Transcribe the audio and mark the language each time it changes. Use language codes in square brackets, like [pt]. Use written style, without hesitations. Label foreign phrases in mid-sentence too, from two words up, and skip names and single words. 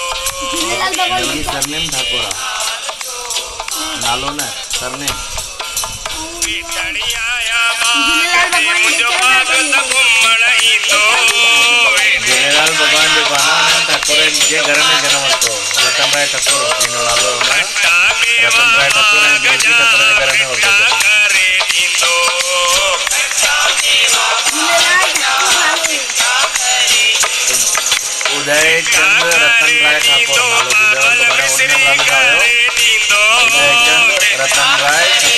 [sd] ये सरनेम ठाकुरा नालो ना सरनेम विठड़िया बाग मुझो बाग त घुमण ईंदो झूलेलाल भगवान जो गाना है ठाकुर जे घर में जन्म वरितो रतन राय ठाकुर जिनो नालो है रतन राय ठाकुर ऐं देवकी ठाकुर जे घर में वरितो करे ॾींदो उदय चंद रतन राय ठाकुर नालो झूलेलाल भगवान ने ओरिजिनल नालो आयो उदय चंद रतन राय